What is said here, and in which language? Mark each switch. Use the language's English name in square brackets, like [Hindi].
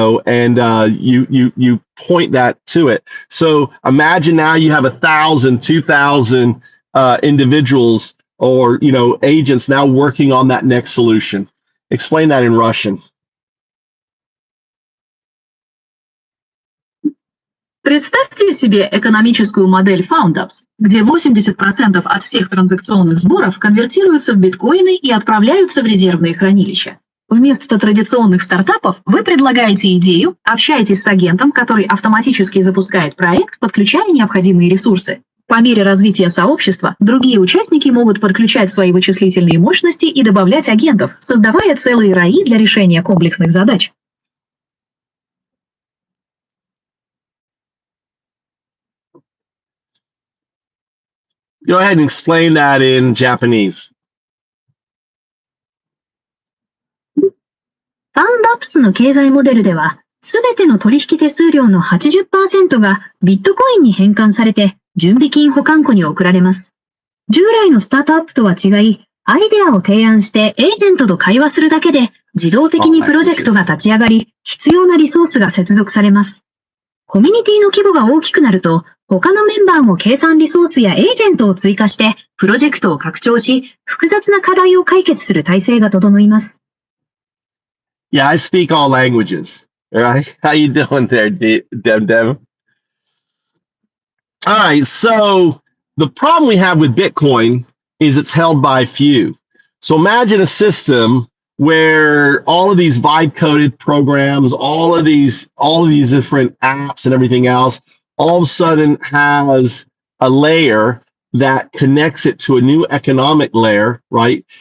[English] You point that to it. So imagine now you have 1,000, 2,000 individuals or agents now working on that next solution. Explain that in Russian. [Russian] Представьте себе экономическую модель Foundups, где 80% от всех транзакционных сборов конвертируются в биткоины и отправляются в резервные хранилища. Вместо традиционных стартапов вы предлагаете идею, общаетесь с агентом, который автоматически запускает проект, подключая необходимые ресурсы. По мере развития сообщества, другие участники могут подключать свои вычислительные мощности и добавлять агентов, создавая целые раи для решения комплексных задач. [English] Go ahead and explain that in Japanese. [Japanese] Foundups の経済モデルでは、すべての取引手数料の 80% がビットコインに変換されて、準備金保管庫に送られます。従来のスタートアップとは違い、アイデアを提案してエージェントと会話するだけで、自動的にプロジェクトが立ち上がり、必要なリソースが接続されます。コミュニティの規模が大きくなると、他のメンバーも計算リソースやエージェントを追加して、プロジェクトを拡張し、複雑な課題を解決する体制が整います。 [English] Yeah, I speak all languages. All right. How you doing there, Dev? All right. So the problem we have with Bitcoin is it's held by few. So imagine a system where all of these vibe coded programs, all of these different apps and everything else, all of a sudden has a layer that connects it to a new economic layer, right?